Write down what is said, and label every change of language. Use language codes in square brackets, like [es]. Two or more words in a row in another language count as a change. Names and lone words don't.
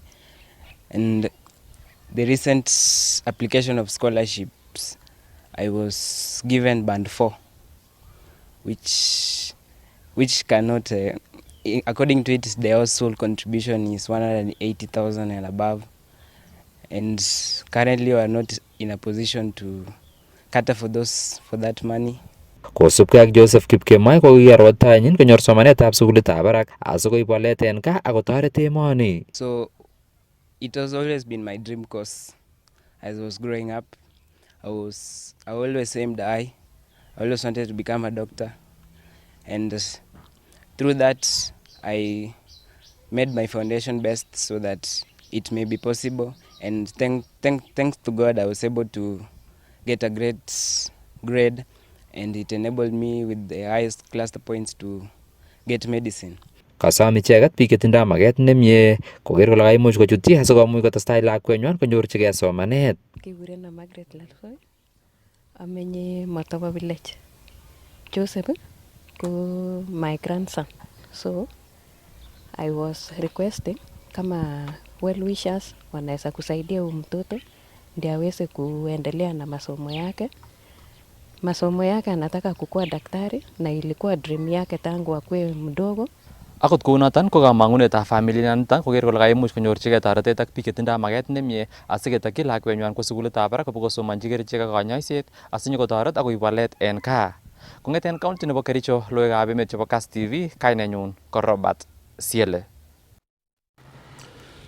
[en] And the recent application of scholarships, I was given band 4, which cannot, according to it, the household contribution is 180,000 and above. And currently we are not in a position to cater for that money. [kln] Kosubkei ak Joseph Kipkemoi ko kiarwatanyin konyor somanetab sukulitab barak asikoib walet en gaa akotoret emoni. [en] So it has always been my dream course. As I was growing up, I always aimed high. I always wanted to become a doctor. And through that, I made my foundation best so that it may be possible. And thanks to God, I was able to get a great grade, and it enabled me with the highest cluster points to get medicine. [kln] Kasom icheket biik chetindoi maget nemie koker kole kaimuch kochutyi asikomuch kotestai lakwenywan konyorchigei somanet. Kikurenon Mungaret Lalsoi, amenye Matoba village. [sw] Joseph ko [en] my grandson, so I was requesting [sw] kama [en] well wishers [sw] wanaweza kusaidia huyu mtoto ndio aweze kuendelea na masomo yake. Masomo yake anataka kukuwa daktari na ilikuwa dream yake tangu akue mdogo. [kln] Akot kounoton ko kamangunetab familia niton koker kole kaimuch konyorchigei toretet ak biik chetindoi maget nemie asiketokyi lakwenywan kwa sukulitab barak kobokosomonji kerichek ak konyoiset asinyokotoret akoib walet en gaa. Kong'eten county nebo Kericho, logoiwekab emet chebo Kass TV, kainenyun ko Robert Siele.